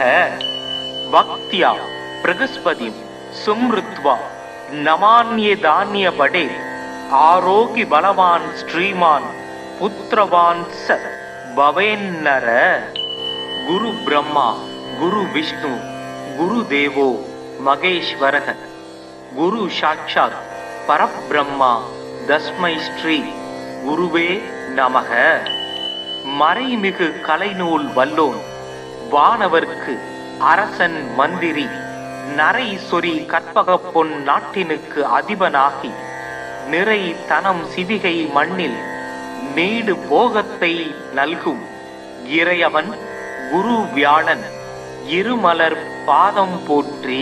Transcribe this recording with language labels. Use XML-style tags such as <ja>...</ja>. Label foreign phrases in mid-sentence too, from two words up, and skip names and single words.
<sa>भक्त्या बृहस्पतिं सुमृत्वा नमान्ये धान्य बडे आरोग्य बलवान श्रीमान पुत्रवान स भवेन्नर। गुरु ब्रह्मा गुरु विष्णु गुरु देवो महेश्वरः गुरु साक्षात् परब्रह्मा तस्मै श्री गुरुवे नमः।</sa> <ta>மறைமிகு கலைநூல் வல்லோன் வானவர்க்கு அரசன் மந்திரி நரை சொறி கற்பக பொன் நாட்டினுக்கு அதிபனாகி நிறை தனம் சிவிகை மண்ணில் நீடு போகத்தை நல்கும் இறையவன் குரு வியாழன் இருமலர் பாதம் போற்றி.</ta>